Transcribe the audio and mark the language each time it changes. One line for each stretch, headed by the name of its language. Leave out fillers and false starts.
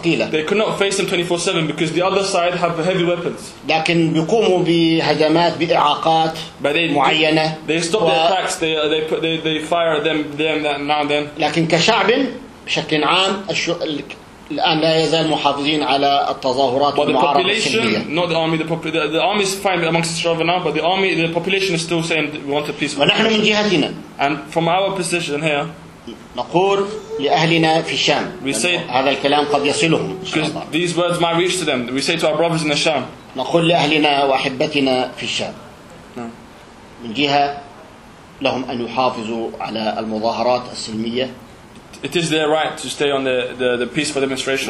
English: They could not face them 24/7 because the other side have heavy weapons.
Arabic: لكن بيقوموا بهجمات بإعاقات معينة.
English: They stop their attacks. They fire them that now and then.
Arabic: لكن كشعب بشكل عام الآن لا يزال محافظين على التظاهرات والمعارضة السلمية.
English: But the population, not the army, the army is fine amongst each other now, but the army, the population is still saying we want a peace.
Arabic: ونحن من جهتنا.
English: And from our position here.
Arabic: نقول لأهلنا في الشام.
English: We say
Arabic: هذا الكلام قد يصلهم.
English: Because these words might reach to them. We say to our brothers in the Sham.
Arabic: نقول لأهلنا وأحبتنا في الشام. من جهة لهم أن يحافظوا على المظاهرات السلمية.
English: It is their right to stay on the peaceful demonstration.